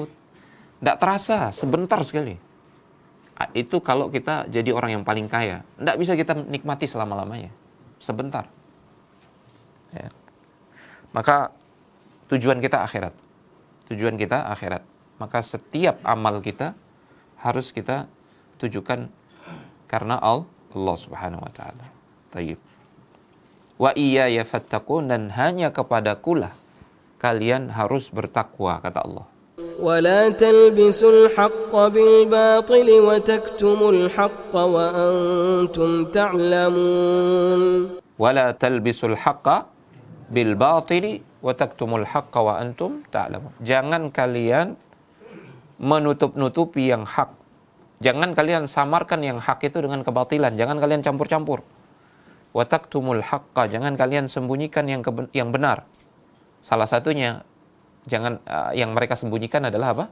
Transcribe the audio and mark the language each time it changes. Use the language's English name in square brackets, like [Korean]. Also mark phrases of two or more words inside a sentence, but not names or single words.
[Indonesian] Nggak terasa, sebentar sekali. Itu kalau kita jadi orang yang paling kaya. Nggak bisa kita nikmati selama-lamanya. Sebentar. Ya. Maka tujuan kita akhirat. Tujuan kita akhirat. Maka setiap amal kita harus kita tujukan karena Allah [Arabic] سبحانه وتعالى. [Indonesian] Tayyib. [Arabic] وإياي فاتقون, [Indonesian] dan hanya kepadakulah kalian harus bertakwa, kata Allah. [Arabic] ولا تلبسوا الحق بالباطل وتكتموا الحق وأنتم تعلمون. ولا تلبسوا الحق بالباطل وتكتموا الحق وأنتم تعلمون. [Indonesian] Jangan kalian menutup-nutupi yang hak. Jangan kalian samarkan yang hak itu dengan kebatilan. Jangan kalian campur-campur. [Arabic] وتكتموا الحق, [Indonesian] jangan kalian sembunyikan yang benar. Salah satunya yang mereka sembunyikan adalah apa?